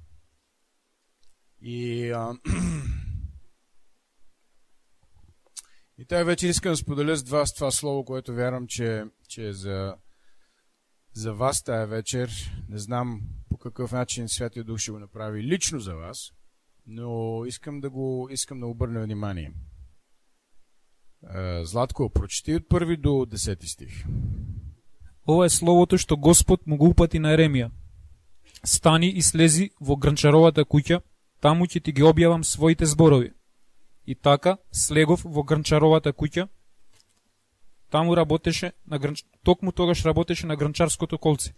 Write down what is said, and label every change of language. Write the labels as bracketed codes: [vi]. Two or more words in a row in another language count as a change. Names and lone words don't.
[bg] И тая вечер искам да споделя с вас това слово, което вярвам, че е за вас тая вечер. Не знам по какъв начин Святия Дух ще го направи лично за вас, но искам да обърна внимание. Златко, прочети от 1 до 10 стих. [mk] Ова е словото што Господ му го упати на Еремија. Стани и слези во гранчаровата куќа, таму ќе ти ги објавам своите зборови. И така слегов во гранчаровата куќа. Таму работеше токму тогаш работеше на гранчарското колце.